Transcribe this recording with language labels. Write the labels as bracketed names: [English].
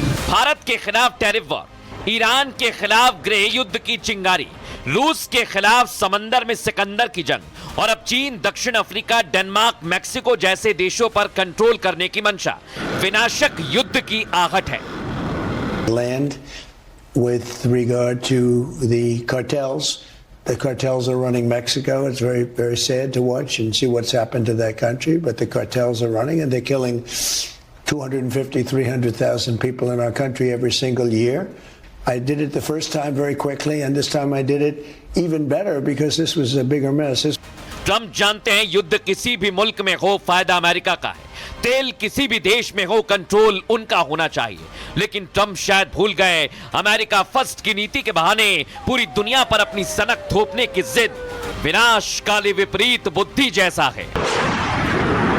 [Hindi] भारत के खिलाफ tariff war, Iran के खिलाफ गृह युद्ध की चिंगारी, रूस के खिलाफ समंदर में सिकंदर की जंग और अब चीन, दक्षिण अफ्रीका, डेनमार्क, मैक्सिको जैसे देशों पर कंट्रोल करने की मंशा, विनाशक युद्ध की आहट है। [English] Land with regard to the cartels. The cartels are running Mexico. It's very, very sad to watch and see what's happened to that country, but the cartels are running and they're killing 250, 300,000 people in our country every single year. I did it the first time very quickly, and this time I did it even better because this was a bigger mess. [Hindi] Trump जानते हैं युद्ध किसी भी मुल्क में हो फायदा America का है, तेल किसी भी देश में हो कंट्रोल उनका होना चाहिए। लेकिन ट्रंप शायद भूल गए अमेरिका फर्स्ट की नीति के बहाने पूरी दुनिया पर अपनी सनक थोपने की जिद विनाशकाली विपरीत बुद्धि जैसा है।